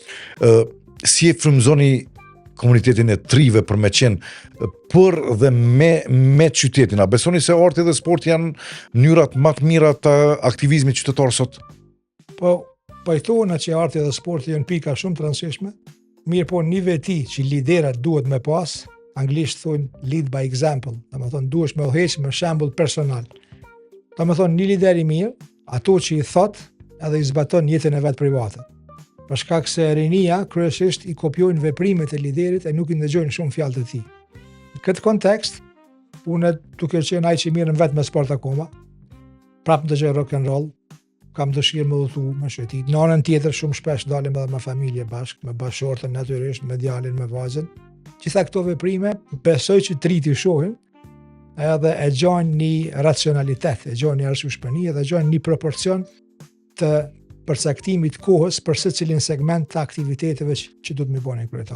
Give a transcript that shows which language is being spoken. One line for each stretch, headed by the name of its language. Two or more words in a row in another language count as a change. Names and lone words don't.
Albanian: Si e frymëzoni komunitetin e trive për me qenë për dhe me qytetin? A besoni se arti dhe sporti janë mënyrat më të mira të aktivizmit qytetar sot? Po pajtohen që arti dhe sporti janë pika shumë të rëndësishme, mirë po një veti që liderat duhet me pas, anglisht thonë
English: lead by example,
Albanian: do të thonë duhesh me udhëheq me shembull personal. Do të thonë një lider i mirë, ato që i thot edhe i zbaton jetën e vet private. Për shkak se rinia kryesisht i kopjojnë veprimet e liderit e nuk i ndëgjojnë shumë fjalët e tij. Në këtë kontekst, unë duke qenë ai që mirën vetë me sport akoma, prapë ndëgjoj
English: rock and roll,
Albanian: kam dëshirë me udhëtu me shëtit. Në anën tjetër shumë shpesh dalim edhe me familje bashkë, me bashortën natyrisht, me djalin, me vajzën. Gjitha këto veprime besoj që triti shohin, edhe e gjojnë një racionalitet, e gjojnë një arsyeshmëri dhe gjojnë një proporcion të përcaktimit kohës për secilin segment të aktiviteteve që duhet më bëni kryetar.